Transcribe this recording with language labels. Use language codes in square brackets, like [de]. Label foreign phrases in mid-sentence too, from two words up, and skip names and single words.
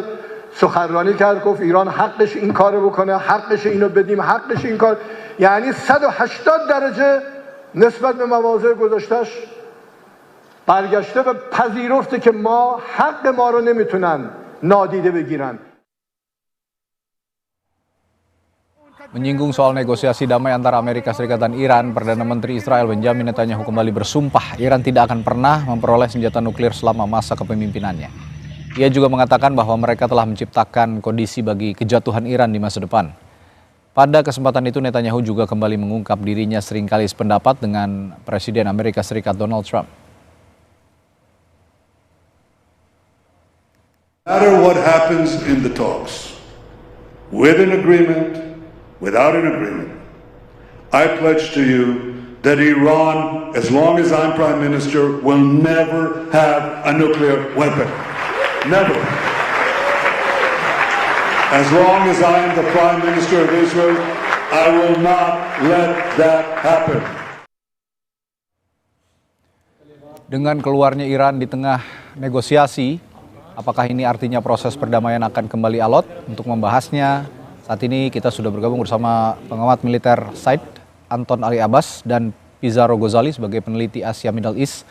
[fa] سخنرانی کرد گفت ایران حقش این کارو بکنه، حقش اینو بدیم، حقش این کار. یعنی 180 درجه نسبت به مواضع گذاشتش برگشته و پذیرفته که ما حق ما رو نمیتونن نادیده بگیرن. [id] Menyinggung soal negosiasi damai antara Amerika Serikat dan Iran, Perdana Menteri Israel Benjamin Netanyahu kembali bersumpah Iran tidak akan pernah memperoleh senjata nuklir selama masa kepemimpinannya. Ia juga mengatakan bahwa mereka telah menciptakan kondisi bagi kejatuhan Iran di masa depan. Pada kesempatan itu Netanyahu juga kembali mengungkap dirinya seringkali sependapat dengan Presiden Amerika Serikat Donald Trump. [en] No matter what happens in the talks, with an agreement, without an agreement, I pledge to you that Iran, as long as I'm Prime Minister, will never have a nuclear weapon. Never. As long as I am the Prime Minister of Israel, I will not let that happen. [id] Dengan keluarnya Iran di tengah negosiasi, apakah ini artinya proses perdamaian akan kembali alot? Untuk membahasnya, saat ini kita sudah bergabung bersama pengamat militer Said Anton Ali Abbas dan Pizarro Ghazali sebagai peneliti Asia Middle East.